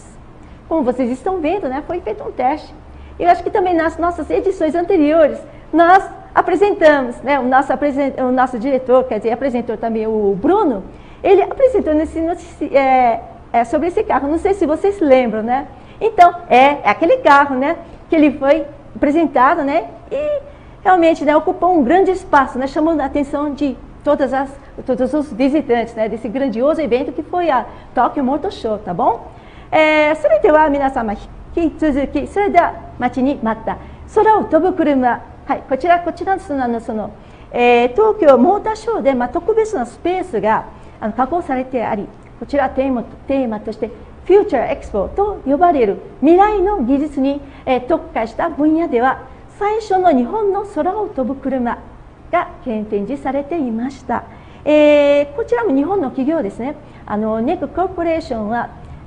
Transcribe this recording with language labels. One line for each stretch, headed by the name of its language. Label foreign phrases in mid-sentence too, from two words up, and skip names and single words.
Portuguese: Como vocês estão vendo, né, foi feito um teste. Eu acho que também nas nossas edições anteriores, nós apresentamos, né, o nosso diretor, quer dizer, apresentou também o Bruno, ele apresentou sobre esse carro, não sei se vocês lembram, né? Então, é aquele carro, né, que ele foi apresentado, né, e realmente, né, ocupou um grande espaço, né, chamando a atenção de todos os visitantes, né, desse grandioso evento que foi a Tokyo Motor Show, tá bom?
Japanese: それでは皆様引き続き、それでは待ちに待った空を飛ぶ車、はい、こちら東京モーターショーで、特別なスペースが確保されてあり、こちらテーマとしてフューチャーエクスポと呼ばれる未来の技術に特化した分野では最初の日本の空を飛ぶ車が展示されていました。こちらも日本の企業ですね。ネックコーポレーションは